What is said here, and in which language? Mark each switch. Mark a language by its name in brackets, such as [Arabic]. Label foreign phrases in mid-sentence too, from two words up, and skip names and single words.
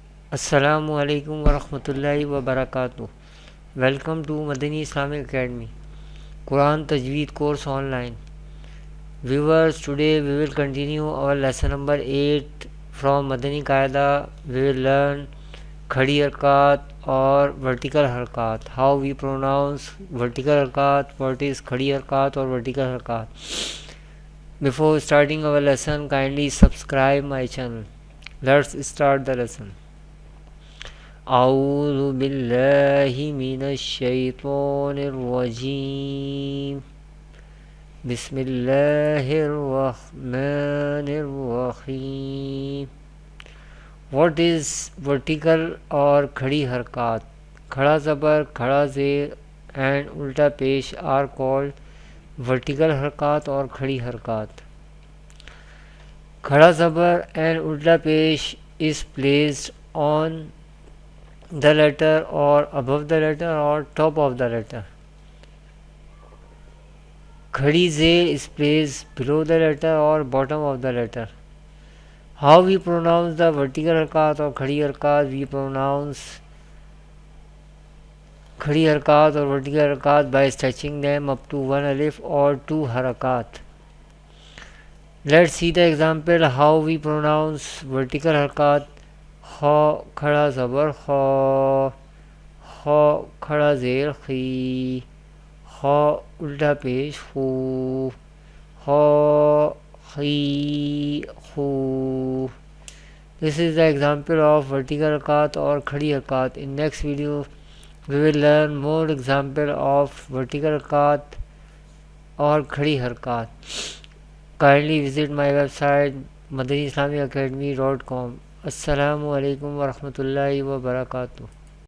[Arabic] السلام عليكم ورحمة الله وبركاته. [English] Welcome to Madani Islamic Academy Quran Tajweed course online. Viewers, today we will continue our lesson number 8 from Madani Qaida. We will learn Khadi Harkat or vertical Harkat. How we pronounce vertical Harkat, what is Khadi Harkat or vertical Harkat. Before starting our lesson, kindly subscribe my channel. Let's start the lesson. [Arabic] أعوذ بالله من الشيطان الرجيم بسم الله الرحمن الرحيم. [English] What is vertical or khadi harkat? Khada zabar, khada zer and ulta pesh are called vertical harkat or khadi harkat. Khada zabar and ulta pesh is placed on the letter or above the letter or top of the letter. Khadi zer is placed below the letter or bottom of the letter. How we pronounce the vertical harkat or khadi harkat? We pronounce khadi harkat or vertical harkat by stretching them up to one alif or two harakat. Let's see the example how we pronounce vertical harkat. [Urdu] Ha khada zabar ha, ha khada zer khi, ha ulta pesh hu, ha khi hu. [English] This is the example of vertical harkat or khadi harkat. In next video we will learn more example of vertical harkat or khadi harkat. Kindly visit my website madaniislamicacademy.com. [Arabic] السلام عليكم ورحمة الله وبركاته.